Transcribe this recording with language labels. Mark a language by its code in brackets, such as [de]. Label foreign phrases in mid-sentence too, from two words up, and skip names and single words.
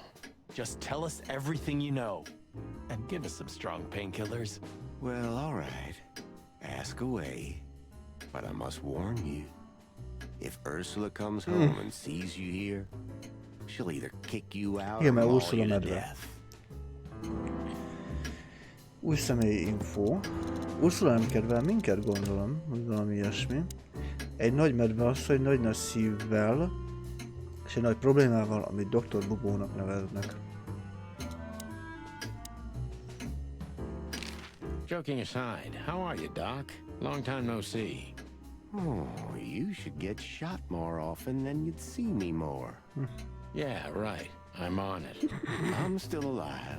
[en] Just tell us everything you know. And give us some strong painkillers. Well, all right. Ask away. But I must warn you. If Ursula comes home and sees you here, she'll either kick you out [hu] Igen, [en] or [hu] mert [en] maul Ursula you to [hu] medve. [en] death. [hu] Új személyi info. Ursula nem kedvel minket, gondolom, vagy valami ilyesmi. Egy nagy medve asszony nagy szívvel, és egy nagy problémával, amit Dr. Bubónak neveznek. [en] Joking aside, how are you, Doc? Long time no see. Oh, you should get shot more often, then you'd see me more. Yeah, right. I'm on it. I'm still alive.